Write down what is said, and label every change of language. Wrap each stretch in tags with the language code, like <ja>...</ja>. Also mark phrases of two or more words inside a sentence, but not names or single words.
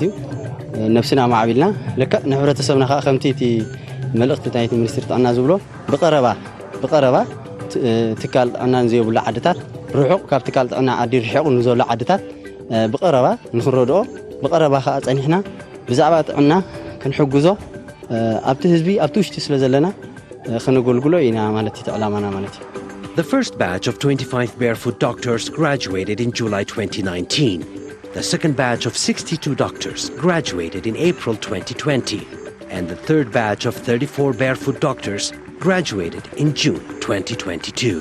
<ti>እዩ ነፍስና ማዕቢልና ለካ ንሕብረተሰብና ከዓ ከምቲ እቲ መልእኽቲ ናይቲ ሚኒስትሪ ጥዕና ዝብሎ ብቐረባ ትካል ጥዕና ንዘይብሉ ዓድታት ርሑቕ ካብ ትካል ጥዕና ዓዲ ርሒቑ ንዘሎ ዓድታት ብቐረባ ንክንረድኦ ብቐረባ ከዓ ፀኒሕና ብዛዕባ ጥዕና ክንሕግዞ ኣብቲ ህዝቢ ኣብቲ ውሽጢ ስለ ዘለና ክንገልግሎ ኢና ማለት እዩ ዕላማና ማለት እዩ</ti> <en>The first batch of 25 Barefoot doctors graduated in July 2019. The second batch of 62 doctors graduated in April 2020. And the third batch of 34 Barefoot doctors graduated in June 2022.</en>